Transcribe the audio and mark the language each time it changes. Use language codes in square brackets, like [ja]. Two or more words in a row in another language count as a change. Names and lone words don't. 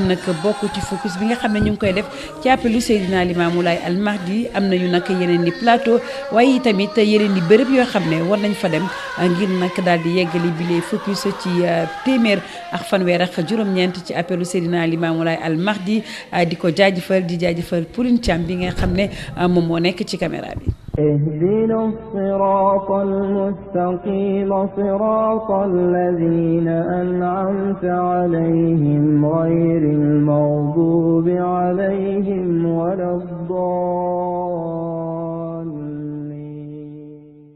[wo] nag bokk ci focus bi nga xam ne ñu ngi koy def ci appelu Seydina Limamou Laye Al Mahdi am nañu nag yeneen di plateau waaye tamit yeneen di bërëb yoo xam ne war nañ fa dem ngir nag daal di yeggali bi [fr] les focus [wo] ci téeméer ak fanweer ak juróom-ñeent ci appelu Seydina Limamou Laye Al Mahdi di ko jaajëfal di jaajëfal Pauline Thiam bi nga xam ne moom moo nekk ci caméra bi. [ar] اهدنا الصراط المستقيم صراط الذين أنعمت عليهم غير المغضوب عليهم ولا الضالين.